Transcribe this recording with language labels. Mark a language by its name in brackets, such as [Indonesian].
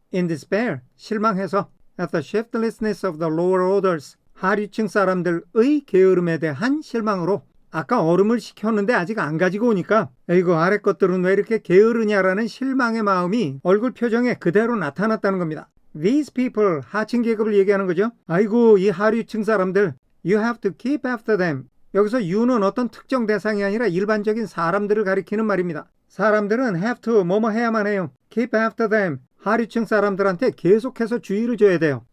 [English] In despair, [Korean] 실망해서 [English] at the shiftlessness of the lower orders. [Korean] 하류층 사람들의 게으름에 대한 실망으로 아까 얼음을 시켰는데 아직 안 가지고 오니까 에이구 아래 것들은 왜 이렇게 게으르냐라는 실망의 마음이 얼굴 표정에 그대로 나타났다는 겁니다. [English] These people, [Korean] 하층 계급을 얘기하는 거죠. 아이고 이 하류층 사람들 [English] You have to keep after them. [Korean] 여기서 you는 어떤 특정 대상이 아니라 일반적인 사람들을 가리키는 말입니다. 사람들은 [English] have to [Korean] 뭐뭐 해야만 해요. [English] Keep after them. [Korean] 하류층 사람들한테 계속해서 주의를 줘야 돼요.